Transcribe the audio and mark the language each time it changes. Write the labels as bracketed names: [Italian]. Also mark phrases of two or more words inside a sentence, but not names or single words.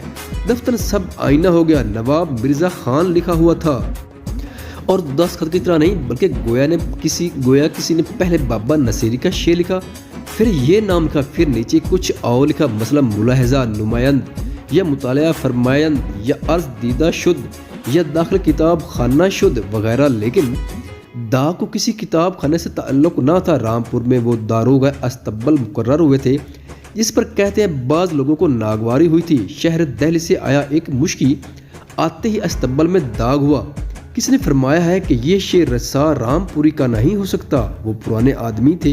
[Urdu] دفتر سب آئینہ ہو گیا. نواب مرزا خان لکھا ہوا تھا، اور دستخط کی طرح نہیں بلکہ گویا کسی نے پہلے بابا نصیری کا شعر لکھا، پھر یہ نام لکھا، پھر نیچے کچھ اور لکھا، مثلا [Persian] ملاحظہ نمائند، [Urdu] یا [Persian] مطالعہ فرمائند، [Urdu] یا [Persian] عرض دیدہ شد، [Urdu] یا [Persian] داخل کتاب خانہ شد [Urdu] وغیرہ. لیکن دا کو کسی کتاب خانے سے تعلق نہ تھا. رامپور میں وہ داروغہ استبل مقرر ہوئے تھے جس پر کہتے ہیں بعض لوگوں کو ناگواری ہوئی تھی. شہر دہلی سے آیا ایک مشکی، آتے ہی استبل میں داغ ہوا. کسی نے فرمایا ہے کہ یہ شعر رسا رام پوری کا نہیں ہو سکتا، وہ پرانے آدمی تھے۔